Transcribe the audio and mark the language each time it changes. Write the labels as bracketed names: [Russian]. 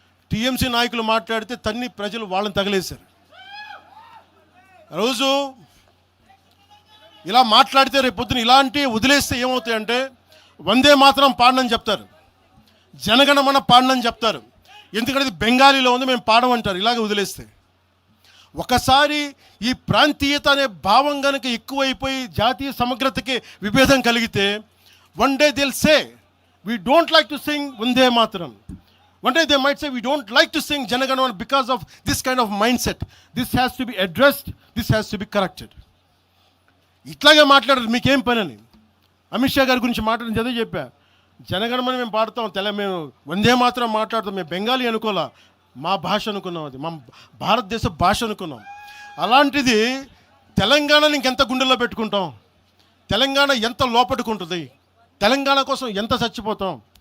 [Telugu] TMC నాయకులు మాట్లాడితే ప్రజలు వాళ్ళని తగిలేశారు. రోజు ఇలా మాట్లాడితే రేపు పొద్దున ఇలాంటి వదిలేస్తే ఏమవుతాయంటే వందే మాత్రం పాడనని చెప్తారు, జనగణమన పాడనని చెప్తారు. ఎందుకంటే ఇది బెంగాలీలో ఉంది, మేము పాడమంటారు. ఇలాగే వదిలేస్తే ఒకసారి ఈ ప్రాంతీయత అనే భావం కనుక ఎక్కువైపోయి జాతీయ సమగ్రతకి విభేదం కలిగితే one day Dil say [English] we don't like to sing Vande Mataram. One day they might say we don't like to sing Janaganamana because of this kind of mindset. This has to be addressed, this has to be corrected. [Telugu] ఇట్లాగే మాట్లాడారు, మీకేం పని అని. అమిత్ షా గారి గురించి మాట్లాడిన చదివి చెప్పా. జనగణమని మేము పాడతాం, మేము వందే మాత్రం మాట్లాడతాం. మేము బెంగాలీ అనుకోలే, మా భాష అనుకున్నాం, అది మా భారతదేశ భాష అనుకున్నాం. అలాంటిది తెలంగాణని ఇంకెంత గుండెల్లో పెట్టుకుంటాం, తెలంగాణ ఎంత లోపట్టుకుంటుంది, తెలంగాణ కోసం ఎంత చచ్చిపోతాం.